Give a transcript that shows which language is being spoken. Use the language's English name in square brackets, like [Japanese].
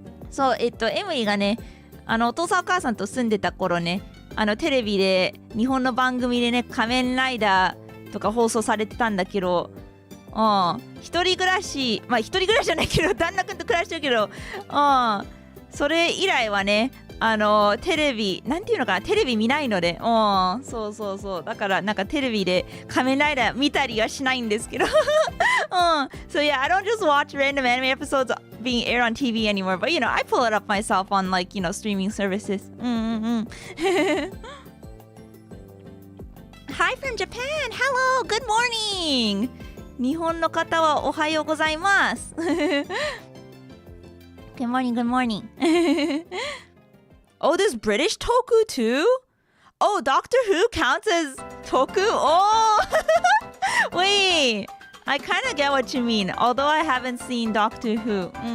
[Japanese] そう、エムリがね、お父さんお母さんと住んでた頃ね、テレビで、日本の番組でね、仮面ライダーとか放送されてたんだけど、一人暮らし、まあ一人暮らしじゃないけど、旦那くんと暮らしてるけど、それ以来はね、テレビ、なんていうのかな、テレビ見ないので、そう。だからなんかテレビで仮面ライダー見たりはしないんですけど。 [English] So yeah, I don't just watch random anime episodes being aired on TV anymore, but you know, I pull it up myself on like, you know, streaming services. Hi from Japan! Hello! Good morning! [Japanese] 日本の方はおはようございます。 [English] Good morning. Oh, there's British Toku too? Oh, Doctor Who counts as Toku? Oh! Wait, I kind of get what you mean, although I haven't seen Doctor Who.